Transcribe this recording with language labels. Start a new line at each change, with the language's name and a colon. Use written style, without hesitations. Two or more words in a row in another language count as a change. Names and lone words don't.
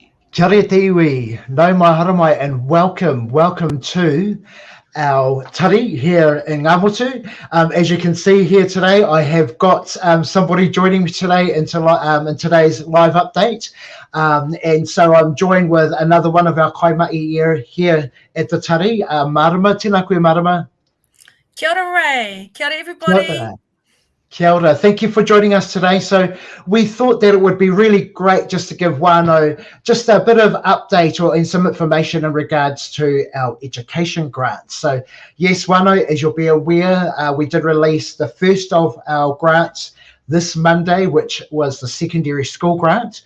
Māori: Kia ora te iwi, nau mai haramai,
English: and welcome to our tari here in Ngamutu. As you can see here today, I have got somebody joining me today in today's live update. And so I'm joined with another one of our kaimai here at the tari, Marama.
Māori: Tēnā koe, Marama. Kia ora, Ray. Kia ora, everybody. Kia ora. Kia ora.
English: Thank you for joining us today. So we thought that it would be really great just to give whānau just a bit of update and some information in regards to our education grants. So yes, whānau, as you'll be aware, we did release the first of our grants this Monday, which was the secondary school grant.